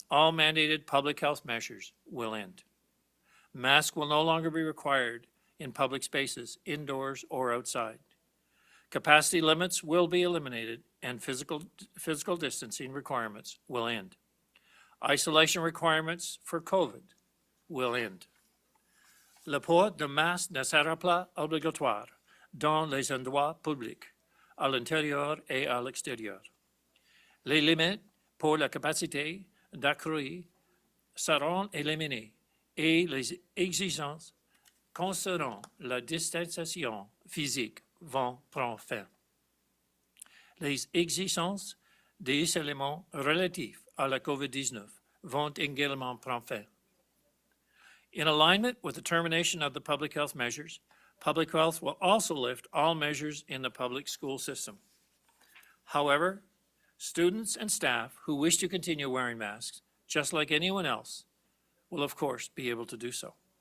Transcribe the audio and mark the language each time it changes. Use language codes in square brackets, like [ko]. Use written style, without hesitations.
[en] all mandated public health measures will end. Masks will no longer be required in public spaces, indoors or outside. Capacity limits will be eliminated and physical distancing requirements will end. Isolation requirements for COVID will end. [fr] Le port de masque ne sera pas obligatoire dans les endroits publics, à l'intérieur et à l'extérieur. Les limites pour la capacité d'accueil seront éliminées et les exigences concernant la distanciation physique vont prendre fin. Les exigences des éléments relatifs à la COVID-19 vont également prendre fin. [en] In alignment with the termination of the public health measures, public health will also lift all measures in the public school system. However, students and staff who wish to continue wearing masks, just like anyone else, will of course be able to do so.